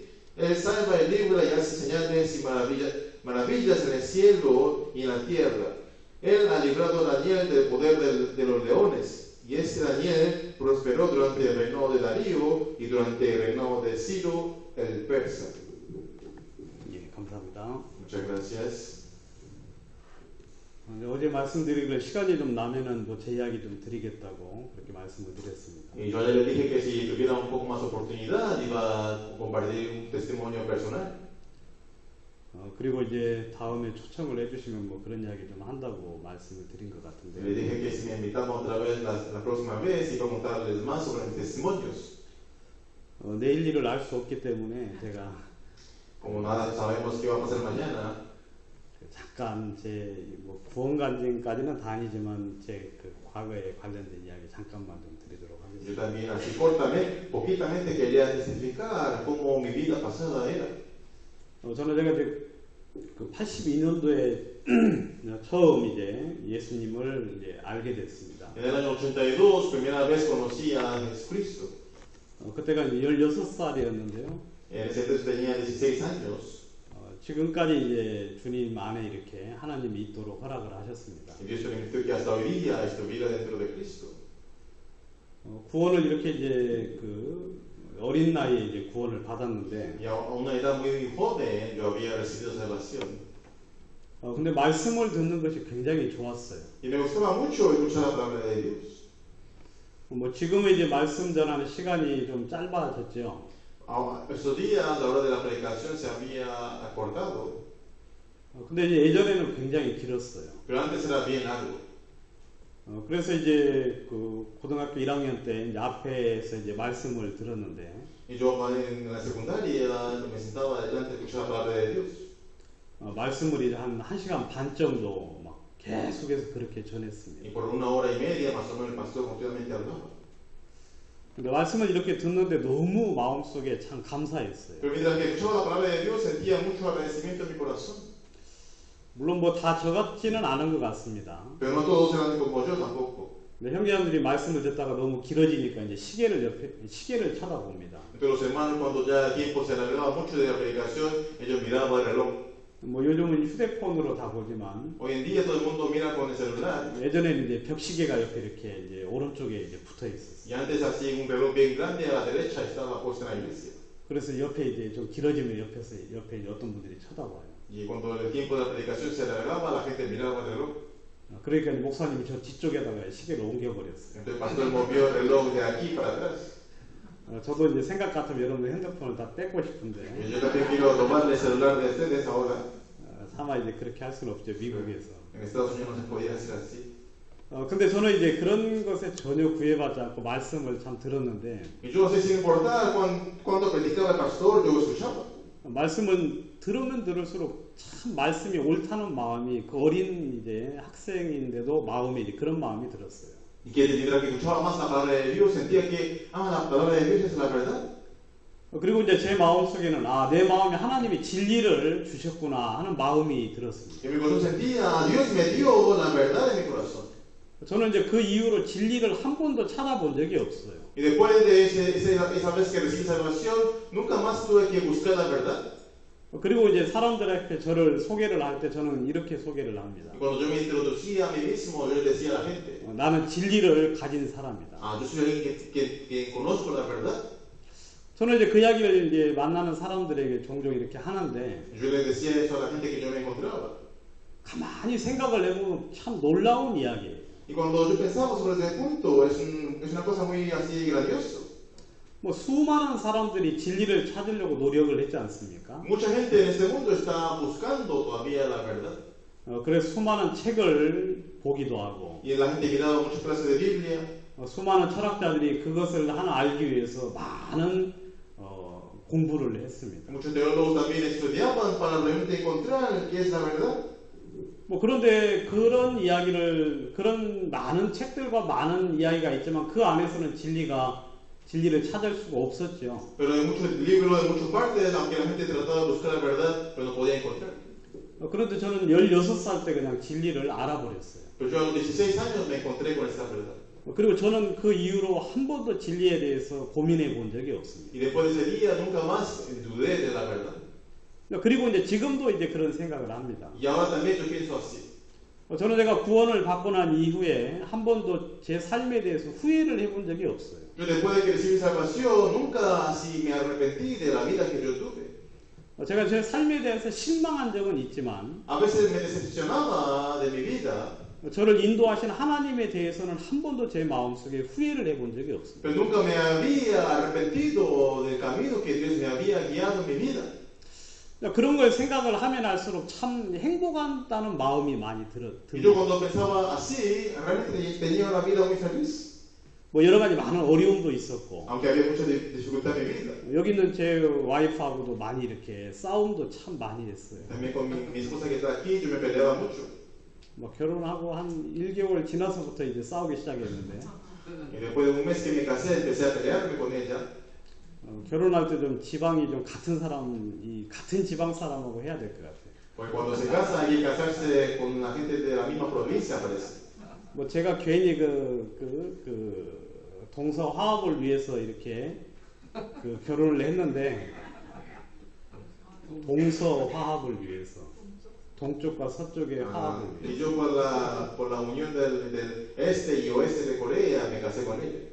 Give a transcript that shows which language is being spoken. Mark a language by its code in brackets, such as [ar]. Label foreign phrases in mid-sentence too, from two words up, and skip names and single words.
[es] Él salva y libra y hace señales y maravillas en el cielo y en la tierra. Él ha librado a Daniel del poder de los leones. Y este Daniel prosperó durante el reinado de Darío y durante el reinado de Ciro el persa. [ko] 예, 감사합니다. [es] Muchas gracias. [ko] 어제 말씀드리기로 시간이 좀 나면은 뭐 제 이야기 좀 드리겠다고 그렇게 말씀을 드렸습니다. [es] Y yo ayer le dije que si tuviera un poco más oportunidad iba a compartir un testimonio personal. [ko] 그리고 이제 다음에 초청을 해주시면 뭐 그런 이야기 좀 한다고 말씀을 드린 것 [es] Le [ko] 같은데. [es] dije que si me invitaban otra vez la próxima vez iba a contarles más sobre mis testimonios. [ko] 내일 일을 알 수 없기 때문에 제가 [es] Como nada sabemos qué va a pasar mañana, [ko] 잠깐 제 뭐 구원간증까지는 다 아니지만 제 그 과거에 관련된 이야기 잠깐만 좀 드리도록 [es] yo [ko] 하겠습니다. [es] también así cortamente, poquitamente quería testificar cómo mi vida pasada era. [ko] 저는 제가 이제 그 82년도에 처음 이제 예수님을 이제 알게 됐습니다. [es] En el año 82, primera vez conocí a Jesucristo. [ko] 그때가 이제 16살이었는데요. [es] En ese entonces tenía 16 años. [ko] 지금까지 이제 주님 안에 이렇게 하나님이 있도록 허락을 하셨습니다. [es] Y Dios permitió que hasta hoy día estuviera dentro de Cristo. [ko] 구원을 이렇게 이제 그 어린 나이에 이제 구원을 받았는데, [es] Y a una edad muy joven yo había recibido salvación. [ko] 근데 말씀을 듣는 것이 굉장히 좋았어요. [es] Y me gustaba mucho escuchar la palabra de Dios. [ko] 뭐 지금은 이제 말씀 전하는 시간이 좀 짧아졌죠. [es] Estos días, la hora de la predicación se había acortado, [ko] 근데 이제 예전에는 굉장히 길었어요. [es] pero antes era bien largo. [ko] 그래서 이제 그 고등학교 1학년 때 이제 앞에서 이제 말씀을 들었는데, [es] Y yo en la secundaria me sentaba delante a escuchar la palabra de Dios. [ko] 말씀을 이제 한 1시간 반 정도 막 계속해서 그렇게 전했습니다. [es] Y por 1 hora y media más o menos el pastor continuamente hablaba. [ko] 근데 말씀을 이렇게 듣는데 너무 마음속에 참 감사했어요. [es] Pero mientras que escuchaba la palabra de Dios sentía mucho agradecimiento en mi corazón. [ko] 물론 뭐 다 저 같지는 않은 것 같습니다. [es] Pero no todos eran como yo tampoco. [ko] 근데 형제들이 말씀을 듣다가 너무 길어지니까 이제 시계를 쳐다봅니다. [es] Pero los hermanos cuando ya el tiempo se alargaba mucho de la predicación, ellos miraban el reloj. [ko] 뭐 요즘은 휴대폰으로 다 보지만 [es] Hoy en día todo el mundo mira con el celular. [ko] 예전에는 이제 벽시계가 옆에 이렇게 이제 오른쪽에 이제 붙어 있었어요. [es] Y antes así un reloj bien grande a la derecha estaba puesto en la iglesia. [ko] 그래서 옆에 이제 좀 길어지면 옆에 이제 어떤 분들이 쳐다봐요. [es] Y cuando el tiempo de la predicación se alargaba, la gente miraba el reloj. [ko] 그러니까 목사님이 저 뒤쪽에다가 시계를 옮겨버렸어요. [es] Entonces el pastor movió el reloj de aquí para atrás. [ko] 저도 이제 생각 같으면 여러분들 핸드폰을 다 뺏고 싶은데 [es] Y yo también quiero robarle el celular de ustedes ahora. [ko] 차마 이제 그렇게 할 수는 없죠, 미국에서. [es] En Estados Unidos no se podía hacer así. [ko] 근데 저는 이제 그런 것에 전혀 구애받지 않고 말씀을 참 들었는데 [es] Y yo no sé sin importar cuando predicaba el pastor, yo escuchaba. [ko] 말씀은 들으면 들을수록 참 말씀이 옳다는 마음이 그 어린 이제 학생인데도 마음에 이제 그런 마음이 들었어요. [es] Y que mientras que escuchaba más la palabra de Dios, sentía que, la palabra de Dios es la verdad. [ko] 그리고 이제 제 마음속에는 내 마음에 하나님이 진리를 주셨구나 하는 마음이 들었습니다. [es] Y mi corazón sentía, Dios me dio la verdad en mi corazón. [ko] 저는 이제 그 이후로 진리를 한 번도 찾아본 적이 없어요. [es] Y después de esa vez que recibí salvación, nunca más tuve que buscar la verdad. [ko] 그리고 이제 사람들한테 저를 소개를 할 때 저는 이렇게 소개를 합니다. [es] Y cuando yo me introducía a mí mismo, yo le decía a la gente, [ko] 나는 진리를 가진 사람이다. [es] yo soy alguien que conozco la verdad. [ko] 저는 이제 그 이야기를 이제 만나는 사람들에게 종종 이렇게 하는데 [es] Yo le decía eso a la gente que yo me encontraba. [ko] 가만히 생각을 해보면 참 놀라운 이야기예요. [es] Y cuando yo pensaba sobre ese punto, es una cosa muy así grandioso. [ko] 뭐 수많은 사람들이 진리를 찾으려고 노력을 했지 않습니까? [es] Mucha gente en este mundo está buscando todavía la verdad. [ko] 그래서 수많은 책을 보기도 하고 [es] Y la gente miraba muchas clases de Biblia. [ko] 수많은 철학자들이 그것을 하나 알기 위해서 많은 공부를 했습니다. [es] Muchos teólogos también estudiaban para realmente encontrar qué es la verdad. [ko] 뭐 그런데 그런 많은 책들과 많은 이야기가 있지만 그 안에서는 진리를 찾을 수가 없었죠. [es] Pero en muchos libros, en muchas partes, aunque la gente trataba de buscar la verdad, pero no podía encontrar. [ko] 그런데 저는 16살 때 그냥 진리를 알아버렸어요. [es] Pero yo a los 16 años me encontré con esta verdad. [ko] 그리고 저는 그 이후로 한 번도 진리에 대해서 고민해 본 적이 없습니다. [es] Y después de ese día nunca más dudé de la verdad. [ko] 그리고 이제 지금도 이제 그런 생각을 합니다. [es] Y ahora también yo pienso así. [ko] 저는 제가 구원을 받고 난 이후에 한 번도 제 삶에 대해서 후회를 해본 적이 없어요. [es] Yo después de que recibí salvación, nunca así me arrepentí de la vida que yo tuve. [ko] 제가 제 삶에 대해서 실망한 적은 있지만 [es] A veces me decepcionaba de mi vida, [ko] 저를 인도하신 하나님에 대해서는 한 번도 제 마음속에 후회를 해본 적이 없습니다. [es] pero nunca me había arrepentido del camino que Dios me había guiado en mi vida. [ko] 그런 걸 생각을 하면 할수록 참 행복하다는 마음이 많이 [es] Y yo [ko] 듭니다. [es] cuando pensaba así, realmente tenía una vida muy feliz. [ko] 뭐 여러 가지 많은 어려움도 있었고 [es] Aunque había mucha dificultad en mi vida. [ko] 여기 있는 제 와이프하고도 많이 이렇게 싸움도 참 많이 했어요. [es] También con mi esposa que está aquí, yo me peleaba mucho. [ko] 뭐 결혼하고 한 1개월 지나서부터 이제 싸우기 시작했는데 [es] Y después de un mes que me casé, empecé a pelearme con ella. [ko] 결혼할 때 좀 지방이 좀 같은 지방 사람하고 해야 될 것 같아요. [es] Porque cuando se casa hay que casarse con la gente de la misma provincia, parece. [ko] 뭐 제가 괜히 동서 화합을 위해서 이렇게 결혼을 했는데 동서 화합을 위해서 동쪽과 서쪽의 화합을 [es] Y [ko] 위해서 [es] yo por la unión del este y oeste de Corea me casé con ella.